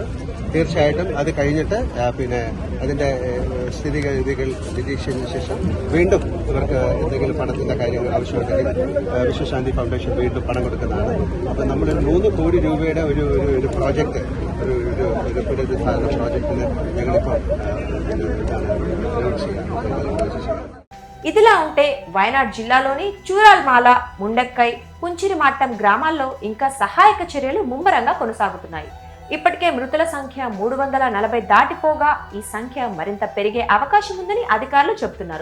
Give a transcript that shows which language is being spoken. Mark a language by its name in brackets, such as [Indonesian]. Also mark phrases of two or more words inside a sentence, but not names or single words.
[Malayalam] തീർച്ചയായിട്ടും അത് കഴിഞ്ഞിട്ട് പിന്നെ അതിന്റെ സ്ഥിതിഗതികൾ നിരീക്ഷിച്ചതിന് ശേഷം വീണ്ടും ഇവർക്ക് എന്തെങ്കിലും പണത്തിന്റെ കാര്യങ്ങൾ ആവശ്യമുണ്ടെങ്കിൽ വിശ്വശാന്തി ഫൗണ്ടേഷൻ വീണ്ടും പണം കൊടുക്കുന്നതാണ്. അപ്പം നമ്മൾ 3 കോടി രൂപയുടെ ഒരു പ്രോജക്റ്റ്, ഒരു പുനരുദ്ധാരണ പ്രോജക്റ്റിന് ഞങ്ങളിപ്പോൾ [Telugu] ఇదిలా ఉంటే వయనాడ్ జిల్లాలోని చూరాల్మాల, ముండక్కై, కుంచిరిమాట్టం గ్రామాల్లో ఇంకా సహాయక చర్యలు ముమ్మరంగా కొనసాగుతున్నాయి. ఇప్పటికే మృతుల సంఖ్య 340 దాటిపోగా ఈ సంఖ్య మరింత పెరిగే అవకాశం ఉందని అధికారులు చెబుతున్నారు.